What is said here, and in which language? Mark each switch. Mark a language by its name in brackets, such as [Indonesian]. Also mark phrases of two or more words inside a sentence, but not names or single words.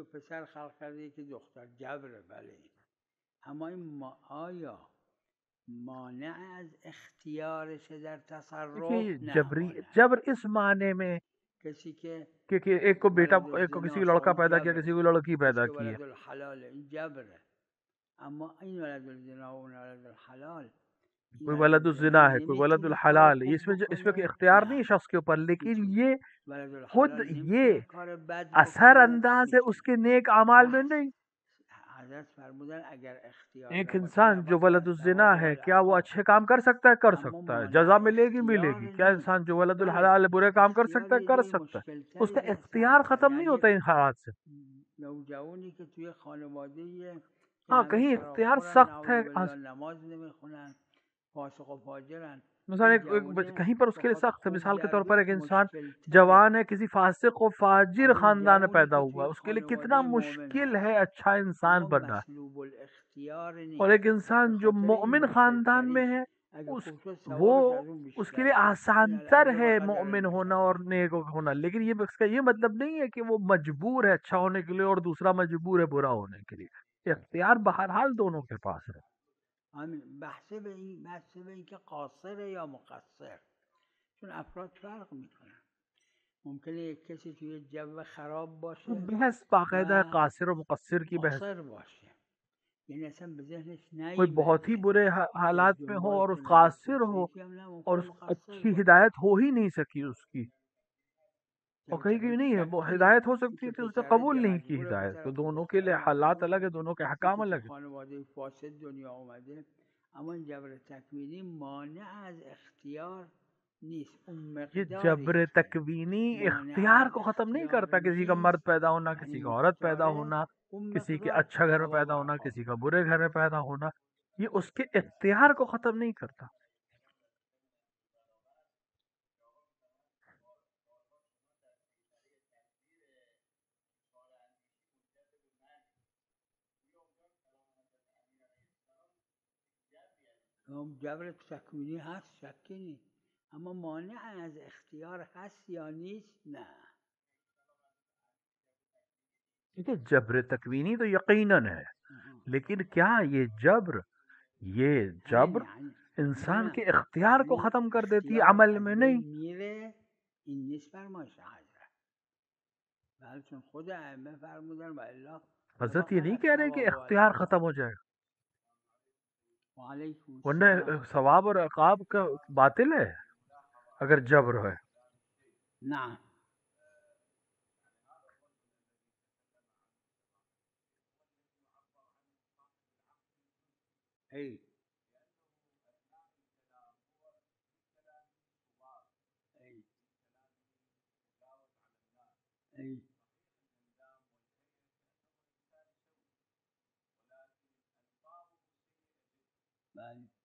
[Persian] پسر خلق کرده که دختر جبره، بله، اما این آیا مانع از اختیارش در تصرف؟ نه. [Urdu] جبری جبر اس معنی میں [Persian] کسی که [Urdu] کہ ایک کو بیٹا، [Persian] ولد [Urdu] ایک کو کسی [Persian] الزنا [Urdu] کو لڑکا [Persian] این [Urdu] پیدا کیا، [Persian] جبر، [Urdu] کسی کو لڑکی پیدا [Persian] کسی که [Urdu] کی ہے. [Persian] ولد الحلال این جبره. اما این ولد الزنا و اون ولد الحلال، [Urdu] کوئی ولد الزنا ہے، کوئی ولد الحلال ہے، اس میں کوئی اختیار نہیں ہے شخص کے اوپر، لیکن یہ خود یہ اثر انداز ہے اس کے نیک اعمال میں نہیں. [Persian] حضرت فرمودن اگر اختیار [Urdu] ایک انسان جو ولد الزنا ہے کیا وہ اچھے کام کر سکتا ہے؟ کر سکتا ہے، جزا ملے گی ملے گی. کیا انسان جو ولد الحلال ہے برے کام کر سکتا ہے؟ کر سکتا ہے. اس کا اختیار ختم نہیں ہوتا ان حالات سے. [Persian] نوجوانی که توی خانواده [Urdu] ہاں کہیں اختیار سخت ہے، [Persian] نماز نمیخونن، فاسق و فاجرن، [Urdu] مثلا کہیں پر اس کے لیے سخت ہے. مثال کے طور پر ایک انسان جوان ہے، کسی فاسق و فاجر خاندان میں پیدا ہوا، اس کے لیے کتنا مشکل ہے اچھا انسان بننا. اور ایک انسان جو مومن خاندان میں ہے وہ اس کے لیے آسان تر ہے مومن ہونا اور نیک ہونا. لیکن یہ اس کا یہ مطلب نہیں ہے کہ وہ مجبور ہے اچھا ہونے کے لیے اور دوسرا مجبور ہے برا ہونے کے لیے. اختیار بہرحال دونوں کے پاس ہے. [Persian] بحث به این که قاصر یا مقصر، چون افراد فرق میکنن. ممکنه یک کسی توی جو خراب باشه، [Urdu] بحث باقاعدہ قاصر و مقصر کی بحث، [Persian] قاصر باشه یعنی اصلا به ذهنش [Urdu] کوئی بہت ہی برے حالات میں ہو اور اس قاصر ہو اور اس اچھی ہدایت ہو ہی نہیں سکی اس کی، اور کہیں کہیں نہیں ہے وہ ہدایت ہو سکتی تھی، اس نے قبول نہیں کی ہدایت. تو دونوں کے لیے حالات الگ ہے، دونوں کے احکام الگ ہیں. [Persian] خانواده فاسد دنیا آمده، اما این جبر تکوینی مانع از اختیار نیست. [Urdu] یہ جبر تکوینی اختیار کو ختم نہیں کرتا. کسی کا مرد پیدا ہونا، کسی کا عورت پیدا ہونا، کسی کے اچھا گھر میں پیدا ہونا، کسی کا برے گھر میں پیدا ہونا، یہ اس کے اختیار کو ختم نہیں کرتا. [Persian] جبر تکوینی هست، شکی نیست، اما مانع از اختیار هست یا نیست؟ نه. [Urdu] جبر تکوینی تو یقیناً ہے، لیکن کیا یہ جبر انسان کے اختیار کو ختم کر دیتی ہے؟ عمل میں نہیں. [Persian] این نیست فرمایش حضرت، بلکه چون خود ائمه فرمودن و الا [Urdu] حضرت یہ نہیں کہہ رہے کہ اختیار ختم ہو جائے گا، ورنہ ثواب اور عقاب کا باطل ہے اگر جبر ہے. [Persian] نعم. ای ای بله.